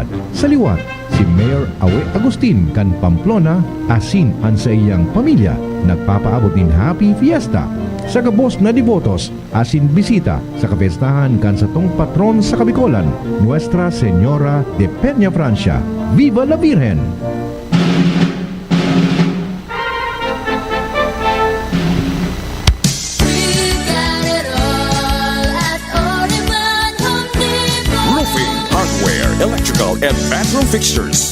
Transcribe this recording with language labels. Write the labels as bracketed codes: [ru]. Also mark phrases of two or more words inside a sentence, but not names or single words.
[bik] Sa liwat, si Mayor Awe Agustin kan Pamplona asin an sa iyang pamilya nagpapaabot nin Happy Fiesta sa gabos na devotos asin bisita sa kapestahan kan sa tong patron sa Kabikolan, Nuestra Señora de Peña Francia. [es] Viva la Virgen! [en] Roofing, hardware, electrical, and bathroom fixtures.